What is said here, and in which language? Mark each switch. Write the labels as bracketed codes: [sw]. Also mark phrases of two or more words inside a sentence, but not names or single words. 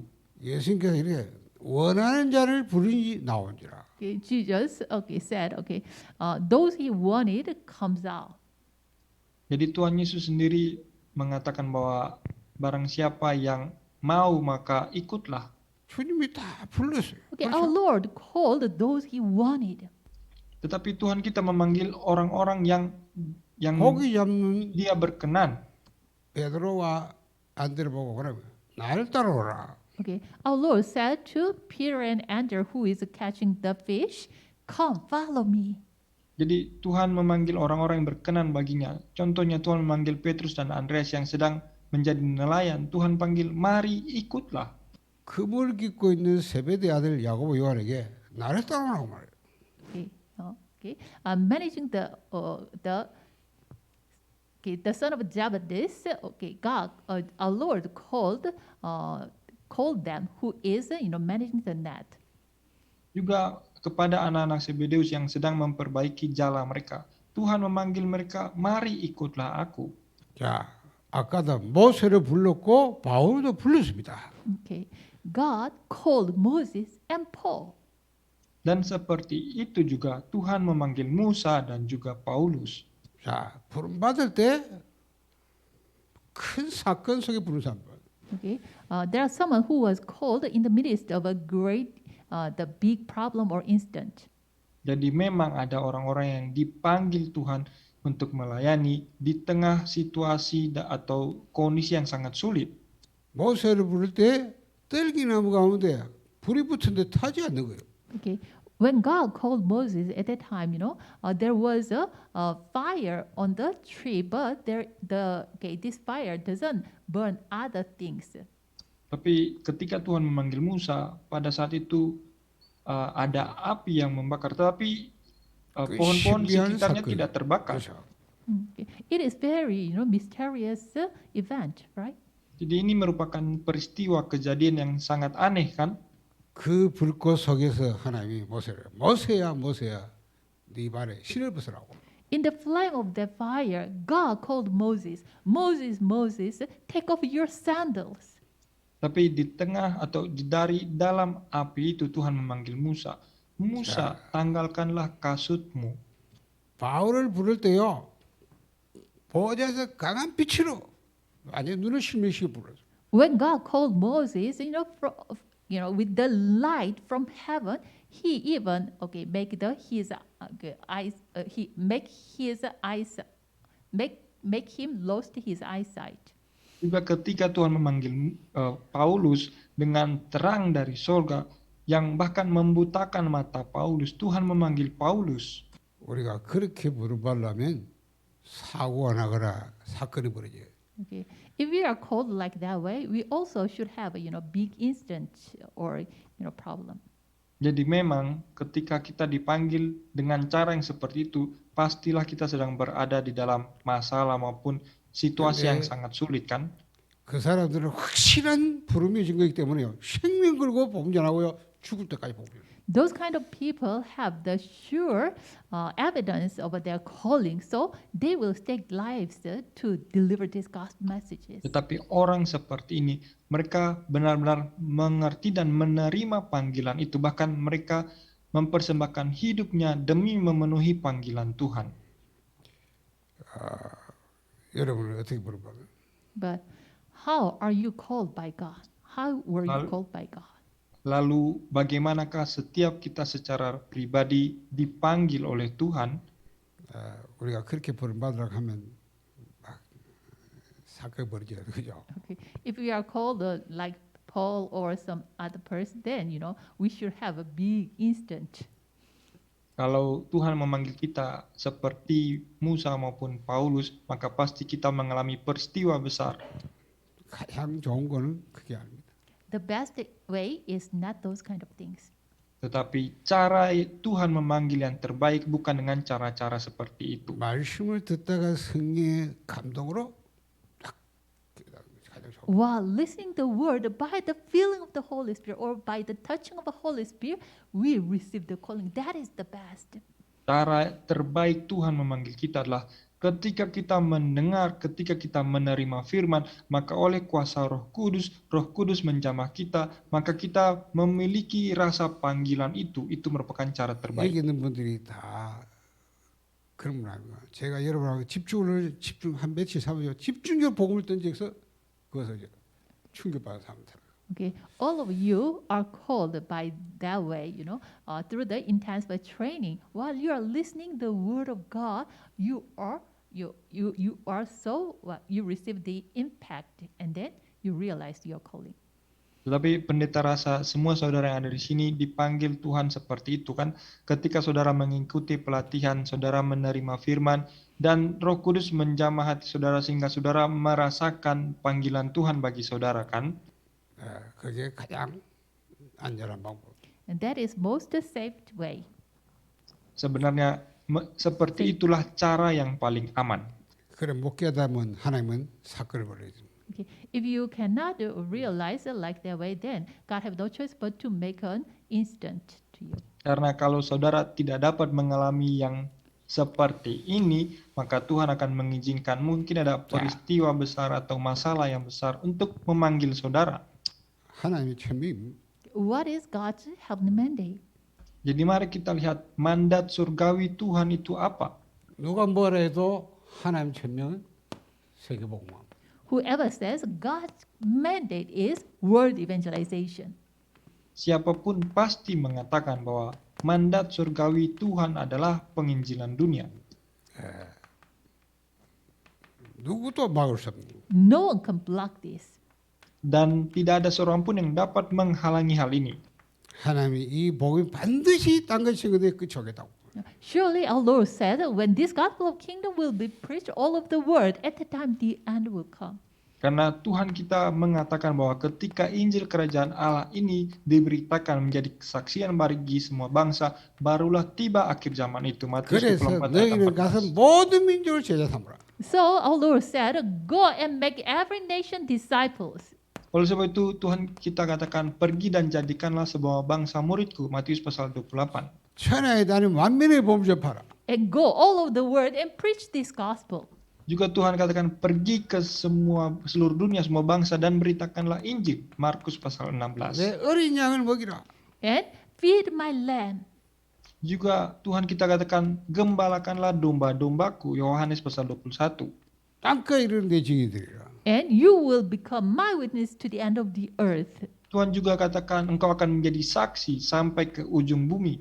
[ko] 예수님께서 이렇게 원하는 자를 부르니 나온지라. [en] Okay. Jesus said, those he wanted comes out. [id] Jadi Tuhan Yesus sendiri mengatakan bahwa barang siapa yang mau maka ikutlah. [ko] 주님이 다 불렀어요. [en] Okay, our Lord called those he wanted. [id] Tetapi Tuhan kita memanggil orang-orang yang [ko] 고기 잡는 [id] dia berkenan. [ko] 베드로와 안드레 보고 그러면 나를 따라오라. [en] Okay, our Lord said to Peter and Andrew, who is catching the fish, "Come, follow me." [id] Jadi Tuhan memanggil orang-orang yang berkenan baginya. Contohnya Tuhan memanggil Petrus dan Andreas yang sedang menjadi nelayan. Tuhan panggil, mari ikutlah. [ko] 그물 깃고 있는 세베대 아들 야고보 요한에게 나를 따라오라고 말해요. [en] Okay, managing the son of Jabadis. Okay, God, our Lord called them who is managing the net. [id] Juga kepada anak-anak Zebedeus yang sedang memperbaiki jala mereka, Tuhan memanggil mereka, mari ikutlah aku. [ko] 자, 아까도 모세를 불렀고 바울도 불렀습니다. [en] Okay, God called Moses and Paul. [id] Dan seperti itu juga Tuhan memanggil Musa dan juga Paulus. [ko] 자, 부름 받을 때 큰 사건 속에 부른 사람. [en] Okay, there are someone who was called in the midst of a the big problem or incident. [id] Jadi memang ada orang-orang yang dipanggil Tuhan untuk melayani di tengah situasi atau kondisi yang sangat sulit. [ko] 모세를 부를 때 뜰기나무 가운데 불이 붙은데 타지 않는 거예요. [en] Okay, when God called Moses at that time, there was a fire on the tree, but this fire doesn't burn other things. [id] Tapi ketika Tuhan memanggil Musa, pada saat itu ada api yang membakar, tetapi pohon-pohon [ko] 신비한 [id] sekitarnya [ko] 사건. [id] tidak terbakar. [ko] 그렇죠. [en] Okay. It is very mysterious event, right? [id] Jadi ini merupakan peristiwa kejadian yang sangat aneh kan? [ko] 그 불꽃 속에서 하나님이 모세야 네 발에 신을 벗으라고. [en] In the flame of the fire, God called Moses, Moses, take off your sandals. [id] Tapi di tengah atau dari dalam api itu Tuhan memanggil Musa. Musa, tanggalkanlah kasutmu. [ko] 바울을 부를 때요. 보좌에서 강한 빛으로 완전 눈을 실명시켜 불렀어요. [en] When God called Moses, with the light from heaven, He even make him lost his eyesight. [id] Juga ketika Tuhan memanggil Paulus dengan terang dari sorga yang bahkan membutakan mata Paulus, Tuhan memanggil Paulus. [ko] 우리가 그렇게 부름받으려면 사고가 나거나 사건이 벌어져요. [en] Okay, if we are called like that way, we also should have a big incident or problem. [id] Jadi memang ketika kita dipanggil dengan cara yang seperti itu, pastilah kita sedang berada di dalam masalah maupun situasi yang sangat sulit kan? [ko] 그 사람들은 확실한 부름이 진 거기 때문에요. 생명 걸고 복음전하고요. 죽을 때까지 복음전. [en] Those kind of people have the sure evidence of their calling, so they will stake lives to deliver these gospel messages. [id] Tetapi orang seperti ini, mereka benar-benar mengerti dan menerima panggilan itu. Bahkan mereka mempersembahkan hidupnya demi memenuhi panggilan Tuhan. [ko] 여러분은 어떻게 부름받아요? [en] But how are you called by God? How were you called by God? [id] Lalu bagaimanakah setiap kita secara pribadi dipanggil oleh Tuhan? [ko] 우리가 그렇게 부름받으라고 하면 막 사건이 벌어져요. 그죠? [en] Okay. If we are called like Paul or some other person, then we should have a big instant. [id] Kalau Tuhan memanggil kita seperti Musa maupun Paulus, maka pasti kita mengalami peristiwa besar. [ko] 가장 좋은 거는 그게 아닙니다. [en] The best way is not those kind of things. [id] Tetapi cara Tuhan memanggil yang terbaik bukan dengan cara-cara seperti itu. [ko] 말씀을 듣다가 성령의 감동으로 딱 가장 좋은. [en] While listening the word by the feeling of the Holy Spirit or by the touching of the Holy Spirit, we receive the calling. That is the best. [id] Cara terbaik Tuhan memanggil kita adalah ketika kita mendengar, ketika kita menerima firman, maka oleh kuasa Roh Kudus menjamah kita, maka kita memiliki rasa panggilan itu merupakan cara terbaik. [ko] 여기 있는 분들이 다 그런 분 아닙니까? 제가 여러분하고 집중 한 며칠 삼으죠. 집중적으로 복음을 던져서 그것을 충격받은 사람들. [en] Okay, all of you are called by that way, through the intensive training. While you are listening the word of God, you receive the impact, and then you realize your calling. [id] Tetapi pendeta rasa semua saudara yang ada di sini dipanggil Tuhan seperti itu kan, ketika saudara mengikuti pelatihan, saudara menerima firman, dan Roh Kudus menjamah hati saudara sehingga saudara merasakan panggilan Tuhan bagi saudara kan. [ko] 그게 가장 안전한 방법. [en] And that is most safe way. [id] Sebenarnya Seperti itulah cara yang paling aman. [ko] 그래 못 깨닫으면 하나님은 사건을 벌여줍니다. [en] Okay. If you cannot realize it like that way, then God have no choice but to make an instant to you. [id] Karena kalau saudara tidak dapat mengalami yang seperti ini, maka Tuhan akan mengizinkan mungkin ada peristiwa besar atau masalah yang besar untuk memanggil saudara. [ko] 하나님의 천명입니다. [en] What is God's heavenly mandate? [id] Jadi mari kita lihat mandat surgawi Tuhan itu apa. [ko] 누가 뭐라 해도 하나님 천명은 세계복음화. [en] Whoever says God's mandate is world evangelization. [id] Siapapun pasti mengatakan bahwa mandat surgawi Tuhan adalah penginjilan dunia. [ko] 누구도 막을 수 없는. [en] No one can block this. [id] Dan tidak ada seorang pun yang dapat menghalangi hal ini. [ko] 하나님이 이 복음이 반드시 딴 것인 것에 끝이 오겠다고. [en] Surely our Lord said that when this gospel of kingdom will be preached all over the world, at the time the end will come. [id] Karena Tuhan kita mengatakan bahwa ketika Injil Kerajaan Allah ini diberitakan menjadi kesaksian bagi semua bangsa, barulah tiba akhir zaman itu. Matius [ko] 그래서 [id] 24 ayat [ko] 너희는 [id] 14. [ko] 가서 모든 민족을 제자 삼으라. [en] So our Lord said, go and make every nation disciples. [id] Oleh sebab itu Tuhan kita katakan pergi dan jadikanlah semua bangsa muridku. Matius pasal 28. [ko] 천하에 다니면 만민의 복음 전파라. [en] And go all over the world and preach this gospel. [id] Juga Tuhan katakan pergi ke seluruh dunia, semua bangsa dan beritakanlah Injil. Markus pasal 16. [ko] 내 어린 양을 먹이라. [en] And feed my lamb. [id] Juga Tuhan kita katakan gembalakanlah domba-dombaku. Yohanes pasal 21. [ko] 땅끝 이르는 데 증인들이라. [en] And you will become my witness to the end of the earth. [id] Tuhan juga katakan engkau akan menjadi saksi sampai ke ujung bumi.